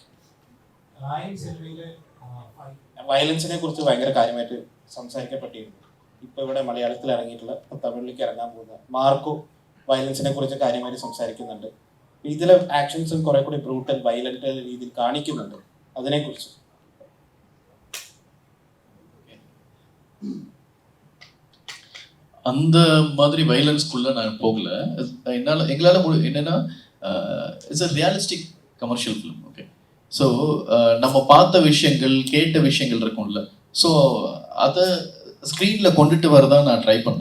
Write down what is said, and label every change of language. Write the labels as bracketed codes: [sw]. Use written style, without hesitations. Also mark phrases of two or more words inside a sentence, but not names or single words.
[ml] വയലൻസിനെ കുറിച്ച് ഭയങ്കര കാര്യമായിട്ട് സംസാരിക്കപ്പെട്ടിരുന്നു. ഇപ്പൊ ഇവിടെ മലയാളത്തിൽ ഇറങ്ങിയിട്ടുള്ള തമിഴിലേക്ക് ഇറങ്ങാൻ പോകുന്ന മാർക്കോ വയലൻസിനെ കുറിച്ച് കാര്യമായിട്ട് സംസാരിക്കുന്നുണ്ട്. ഇതിലെ ആക്ഷൻസും കുറെ കൂടി [en] brutal violent [ml] രീതിയിൽ കാണിക്കുന്നുണ്ട്. അതിനെക്കുറിച്ച് [ta] அந்த மாதிரி வயலன்ஸ்குள்ள நான் போகல. எங்களால் என்னன்னா [en] it's a realistic commercial film. Okay, so [ta] நம்ம பார்த்த விஷயங்கள் கேட்ட விஷயங்கள் இருக்கும்ல, ஸோ அதை ஸ்க்ரீனில் கொண்டுட்டு வரதான் நான் ட்ரை பண்ணேன்.